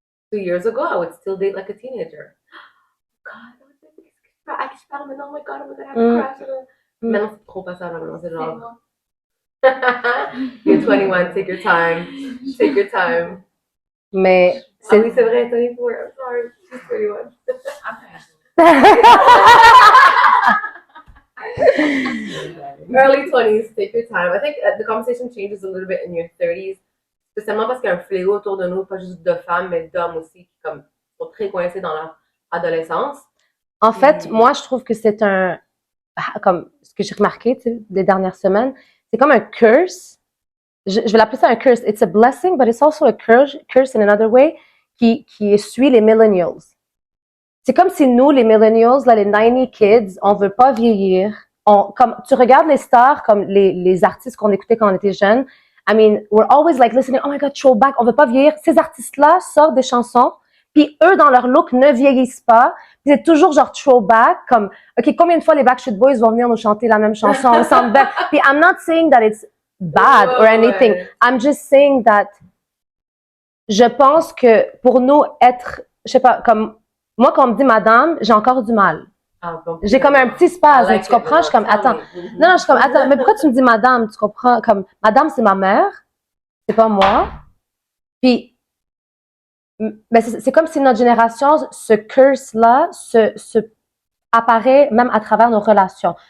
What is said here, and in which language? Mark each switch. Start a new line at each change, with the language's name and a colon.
English: 2 years ago, I would still date like a teenager.
French: God, à qui je parle maintenant?
English: Oh my God, I'm gonna have a crush.
French: Maintenant, c'est trop pas ça, là, maintenant, c'est genre.
English: You're 21, take your time. Take your time.
French: Mais Ah oui, c'est vrai,
English: 24. I'm sorry, she's 21. Early 20s, take your time. I think the conversation changes a little bit in your 30s,
French: spécialement parce qu'il y a un fléau autour de nous, pas juste de femmes, mais d'hommes aussi, qui comme, sont très coincés dans leur adolescence. En fait, moi, je trouve que c'est un, comme ce que j'ai remarqué, tu sais, des dernières semaines, c'est comme un curse. Je vais l'appeler ça un curse.
English: It's a blessing, but it's also a curse in another way,
French: qui suit les millennials. C'est comme si nous, les millennials, là, les 90 kids, on veut pas vieillir. Comme, tu regardes les stars, comme les artistes qu'on écoutait quand on était jeunes.
English: I mean, we're always like listening, oh my God, throwback,
French: on veut pas vieillir. Ces artistes-là sortent des chansons, puis eux, dans leur look, ne vieillissent pas. Puis c'est toujours genre throwback, comme, OK, combien de fois les Backstreet Boys vont venir nous chanter la même chanson ensemble?
English: Puis I'm not saying that it's bad or anything. I'm just saying that
French: je pense que pour nous être, je sais pas, comme, moi, quand on me dit madame, j'ai encore du mal. J'ai comme un petit spasme, tu comprends? Je suis comme, attends. Non, je suis comme, attends, mais pourquoi tu me dis madame? Tu comprends? Comme, madame, c'est ma mère, c'est pas moi. Puis, mais c'est comme si notre génération, ce curse-là, se apparaît même à travers nos relations.